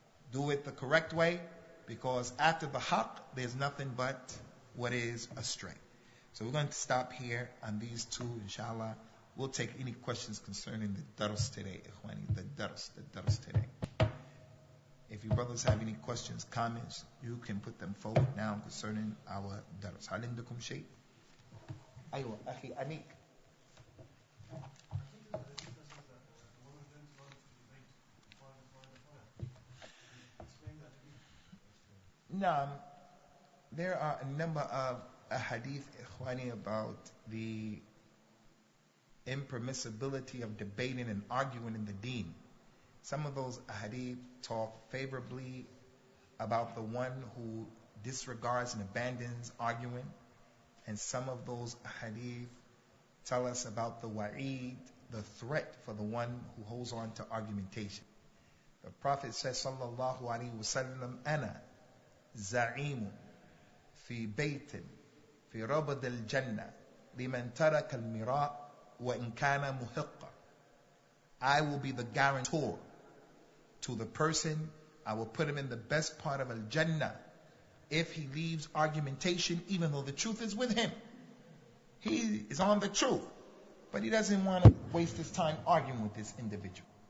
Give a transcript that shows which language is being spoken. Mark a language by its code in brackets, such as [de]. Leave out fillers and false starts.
[en] Do it the correct way, because after the haqq, there's nothing but what is astray. So we're going to stop here on these two, inshallah. We'll take any questions concerning the dars today, ikhwani, the dars today. If you brothers have any questions, comments, you can put them forward now concerning our dars. [ar] هل عندكم شيء؟ أيوة أخي أنيك. [en] Now, there are a number of ahadith, ikhwani, about the impermissibility of debating and arguing in the deen. Some of those ahadith talk favorably about the one who disregards and abandons arguing, and some of those ahadith tell us about the wa'id, the threat for the one who holds on to argumentation. The Prophet says, [ar] sallallahu alaihi wasallam, ana زعيم في بيت في ربض الجنة لمن ترك المراء وإن كان محقا. [en] I will be the guarantor to the person. I will put him in the best part of Al-Jannah if he leaves argumentation, even though the truth is with him. He is on the truth, but he doesn't want to waste his time arguing with this individual.